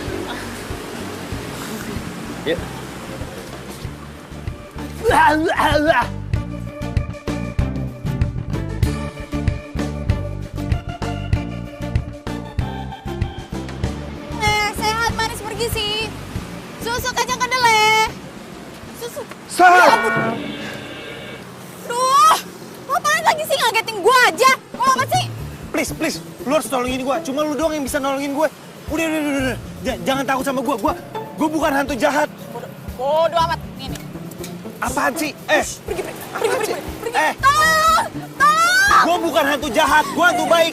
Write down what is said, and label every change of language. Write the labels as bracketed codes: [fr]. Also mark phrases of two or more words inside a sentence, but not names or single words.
[id] Yuk. Sehat manis pergi sih. Susu kacang kedelai. Susu. Sal! Duh, apaan lagi sih ngagetin gua aja? Mau apa sih? Please, lu harus nolongin gue. Cuma lu doang yang bisa nolongin gue. Udah. Jangan takut sama gue. Gue bukan hantu jahat. Bodoh amat. Ini. Apaan sih? Pergi. Tolong! Gue bukan hantu jahat. Gue hantu baik.